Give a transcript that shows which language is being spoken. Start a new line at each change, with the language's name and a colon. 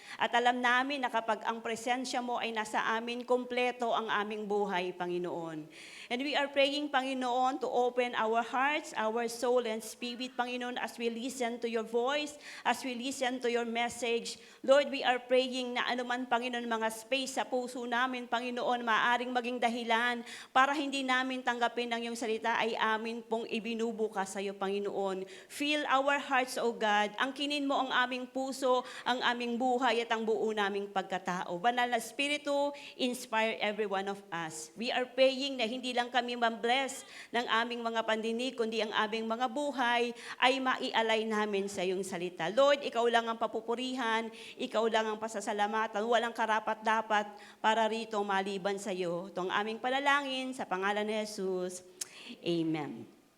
Filipino: At alam namin na kapag ang presensya mo ay nasa amin, kompleto ang aming buhay, Panginoon.
English: And we are praying, Panginoon, to open our hearts, our soul, and spirit, Panginoon, as we listen to your voice, as we listen to your message. Lord, we are praying
Filipino: na anuman, Panginoon, mga space sa puso namin, Panginoon, maaring maging dahilan para hindi namin tanggapin ang iyong salita ay amin pong ibinubukas sa iyo, Panginoon.
English: Fill our hearts, O God.
Filipino: Angkinin mo ang aming puso, ang aming buhay at ang buo naming pagkatao.
English: Banal na Espiritu, inspire every one of us. We are praying
Filipino: na hindi lang kami ma-bless ng aming mga pandinig, kundi ang aming mga buhay ay maialay namin sa iyong salita. Lord, ikaw lang ang papupurihan, ikaw lang ang pasasalamatan, walang karapat-dapat para rito maliban sa iyo. Ito ang aming panalangin sa pangalan ni Jesus. Amen.